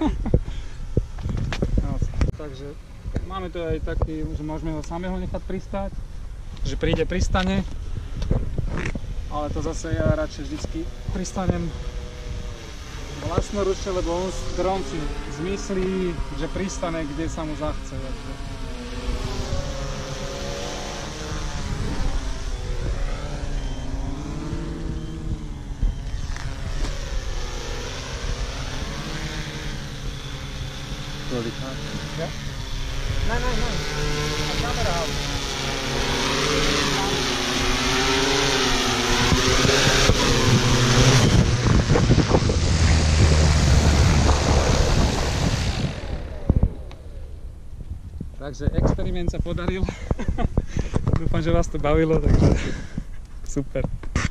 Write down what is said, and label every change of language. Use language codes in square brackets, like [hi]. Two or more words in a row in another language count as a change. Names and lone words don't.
[sk] No, takže máme tu aj taký, že môžeme ho samého nechať pristáť, že príde, pristane, ale to zase ja radšej vždycky pristanem vlastnoručne, lebo on dron si zmyslí, že pristane, kde sa mu zachce. Takže. [de] Ja? Nein. Die Kamera haben. [sk] Takže experiment sa podaril. Dúfam, že vás to bavilo, takže super.